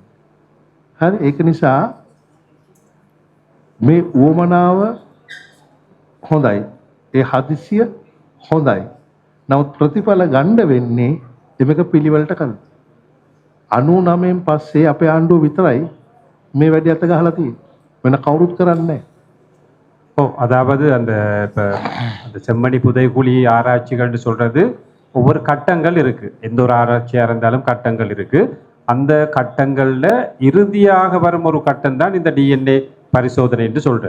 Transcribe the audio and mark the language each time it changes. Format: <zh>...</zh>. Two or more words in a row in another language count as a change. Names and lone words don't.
<si>හරි, ඒක නිසා මේ උවමනාව හොඳයි. ඒ හදිසිය හොඳයි. නමුත් ප්‍රතිඵල ගන්න වෙන්නේ එමක පිළිවෙලට කරලා. 99න් පස්සේ අපේ ආණ්ඩුව විතරයි මේ වැඩි අත ගහලා තියෙන්නේ. වෙන කවුරුත් කරන්නේ නැහැ.</si> <ta>அதாவது அந்த இப்போ அந்த செம்மணி புதைக்குழி ஆராய்ச்சிகள்னு சொல்றது ஒவ்வொரு கட்டங்கள் இருக்கு. எந்த ஒரு ஆராய்ச்சியா இருந்தாலும் கட்டங்கள் இருக்கு. அந்த கட்டங்கள்ல இறுதியாக வரும் ஒரு கட்டம் தான் இந்த டிஎன்ஏ பரிசோதனை என்று சொல்றாரு.</ta>